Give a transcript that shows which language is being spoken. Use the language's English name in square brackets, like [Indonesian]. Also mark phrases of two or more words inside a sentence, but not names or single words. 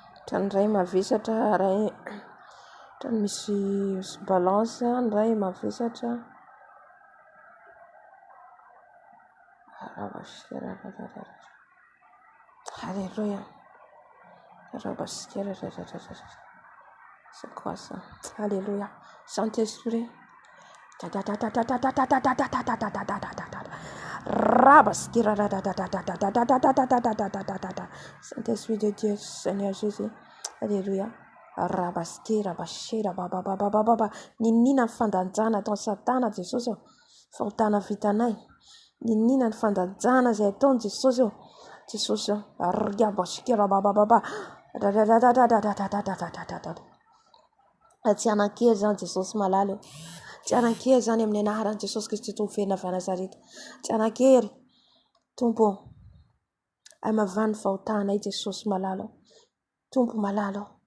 [Malagasy] Trany ray mavesatra ray trany misy balance ray mavesatra Alléluia. [French] C'est quoi ça? Alléluia. Saint-Esprit. Saint-Esprit de Dieu, Seigneur Jésus. Alléluia. Rabaskira bashira baba baba baba [Malagasy] ninina ny fandanjana ataon'ny satana Jesosy eo fahotana vitanay ninina ny fandanjana izay ataon'i Jesosy eo Jesosy eo rabaskira baba baba tsy anan-kery zany Jesosy malala eo tsy anan-kery zany amin'ny anaran'i Jesosy Kristy tovena avy Nazareta tsy anan-kery tompo ay mavany fahotanay Jesosy malala eo tompo malala eo